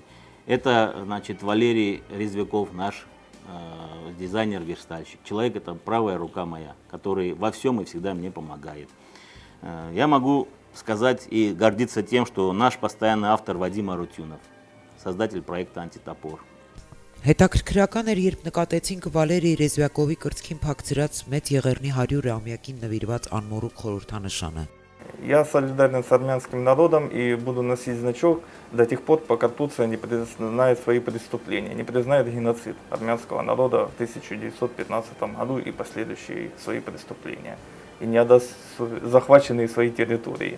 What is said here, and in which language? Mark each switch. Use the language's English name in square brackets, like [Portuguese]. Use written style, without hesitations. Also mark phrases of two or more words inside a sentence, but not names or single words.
[Russian] Это, значит, Валерий Резвяков, наш дизайнер-верстальщик. Человек, это правая рука моя, который во всем и всегда мне помогает. Я могу сказать и гордиться тем, что наш постоянный автор Вадим Арутюнов, создатель проекта «Антитопор». [Armenian] Հետաքրքրական էր, երբ նկատեցինք Վալերի Ռեզվյակովի կրծքին փակցրած մեծ Եղեռնի 100-ամյակին նվիրված անմոռուկ խորհրդանշանը։ [Russian] Я солидарен с армянским народом и буду носить значок до тех пор, пока Турция не признает свои преступления, не признает геноцид армянского народа в 1915 году и последующие свои преступления, и не отдаст захваченные свои территории.